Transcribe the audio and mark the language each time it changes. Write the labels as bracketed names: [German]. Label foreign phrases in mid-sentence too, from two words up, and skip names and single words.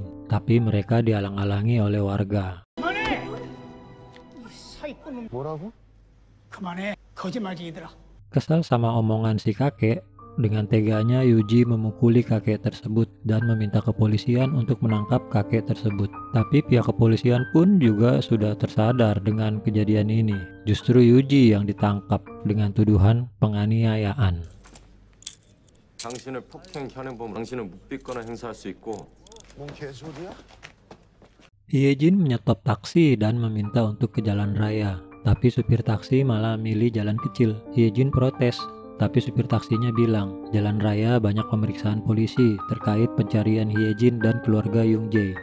[Indonesian] Tapi mereka dihalang-halangi oleh warga. Kesal sama omongan si kakek, dengan teganya Yuji memukuli kakek tersebut dan meminta kepolisian untuk menangkap kakek tersebut. Tapi pihak kepolisian pun juga sudah tersadar dengan kejadian ini. Justru Yuji yang ditangkap dengan tuduhan penganiayaan. [Korean] 당신을 폭행 현행범 당신은 묵비권을 행사할 수 있고. 뭔 개소리야? [Indonesian] Hye-jin menyetop taksi dan meminta untuk ke jalan raya. Tapi supir taksi malah milih jalan kecil. Hye-jin protes. Tapi supir taksinya bilang, jalan raya banyak pemeriksaan polisi terkait pencarian Hye-jin dan keluarga Young-jae.